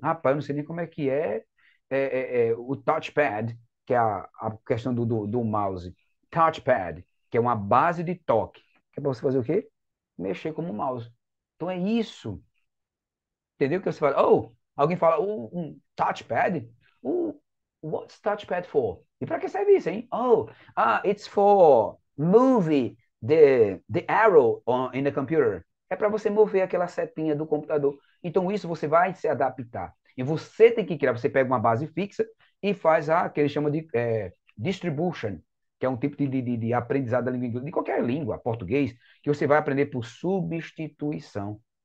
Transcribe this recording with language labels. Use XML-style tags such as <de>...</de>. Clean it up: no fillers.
<pt>Rapaz, eu não sei nem como é que o touchpad, que é a questão do mouse. Touchpad, que é uma base de toque. Que é para você fazer o quê? Mexer como mouse. Então é isso. Entendeu? Que você fala, oh, alguém fala, um touchpad?</pt> <en>What's touchpad for?</en> <pt>E para que serve isso, hein?</pt> <en>Oh, it's for moving the arrow in the computer.</en> <pt>É para você mover aquela setinha do computador. Então, isso você vai se adaptar. E você tem que criar, você pega uma base fixa e faz que eles chamam de distribution, que é um tipo de aprendizado da língua inglesa, de qualquer língua, português, que você vai aprender por substituição.</pt>